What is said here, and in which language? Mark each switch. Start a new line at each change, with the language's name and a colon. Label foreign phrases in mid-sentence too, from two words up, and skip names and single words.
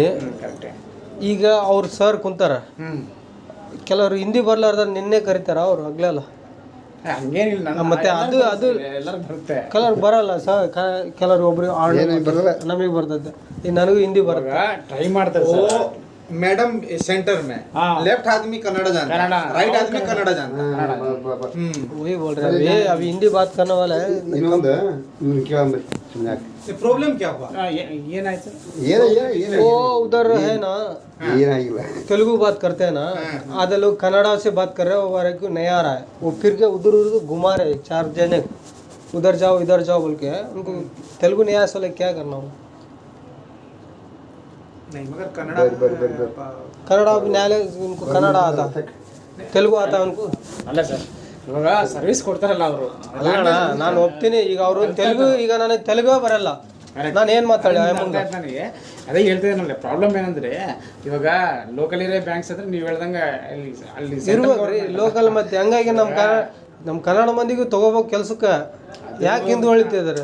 Kannada: ಕರೆಕ್ಟೇ ಈಗ ಅವ್ರು ಸರ್ ಕುಂತಾರ ಕೆಲವರು ಹಿಂದಿ ಬರ್ಲಾರ್ದ ನಿನ್ನೆ ಕರೀತಾರ ಅವ್ರು ಆಗ್ಲಲ್ಲ ಹಂಗೇನಿಲ್ಲ ನಾನು ಮತ್ತೆ ಅದು ಎಲ್ಲರಿಗೂ ಬರುತ್ತೆ ಕೆಲವ್ರು ಬರಲ್ಲ ಸರ್ ಕೆಲವ್ರು ಒಬ್ರಿಗೆ ಏನೇನು ಬರಲ್ಲ ನಮಗೆ ಬರ್ತೈತೆ ಈಗ ನನಗೂ ಹಿಂದಿ ಬರುತ್ತೆ ಟ್ರೈ ಮಾಡ್ತಾರೆ
Hindi: वो
Kannada: ಸರ್
Hindi: मैडम सेंटर में हाँ। लेफ्ट आदमी कन्नड़ जानता है कन्नड़ा। राइट आदमी कन्नड़ जानता है वही बोल रहे हैं अभी हिंदी बात करने वाला है।
Kannada: ಇನ್ನೊಂದು ಇವ್ನು ಕೇಳಂಬರಿ ಸುಮ್ಮನೆ ಯಾಕೆ
Hindi: ये प्रॉब्लम क्या हुआ
Kannada: ಏನಾಯ್ತು
Hindi: वो उधर है ना
Kannada: ಏನಾಗಿಲ್ಲ
Hindi: तेलुगु बात करते हैं ना आधे लोग कन्नड़ा से बात कर रहे हैं वो वाले को नहीं आ रहा है वो फिर के उधर उधर घुमा रहे हैं, 4 जने उधर जाओ इधर जाओ बोल के उनको तेलुगु नहीं आया सोले क्या करना हो? नहीं मगर कन्नड़ कन्नड़ा भी न्यायालय उनको कन्नड़ा आता तेलुगु आता उनको
Kannada: ಅಲ್ಲ ಸರ್ ಇವಾಗ ಸರ್ವಿಸ್ ಕೊಡ್ತಾರಲ್ಲ ಅವರು ಅಲ್ಲ ನಾನು ಒಪ್ತೀನಿ ಈಗ ಅವರು ತೆಲುಗು ಈಗ ನನಗೆ ತೆಲುಗು ಬರಲ್ಲ ನಾನು ಏನು ಮಾತಾಡಿ ನನಗೆ ಅದೇ ಹೇಳ್ತಿದ್ದೇನಲ್ಲ ಪ್ರಾಬ್ಲಮ್ ಏನಂದ್ರೆ ಇವಾಗ
English: local area banks
Kannada: ಹತ್ರ ನೀವು ಹೇಳ್ದಂಗೆ ಅಲ್ಲಿ ಇರ್ಬೇಕ್ರಿ ಲೋಕಲ್ ಮತ್ತೆ ಹಂಗಾಗಿ ನಮ್ಮ ಕನ್ನಡ ಮಂದಿಗೂ ತಗೋಬೇಕು ಕೆಲ್ಸಕ್ಕೆ ಯಾಕೆ ಹಿಂದೆ ಹೊಳಿತಿದ್ದಾರೆ?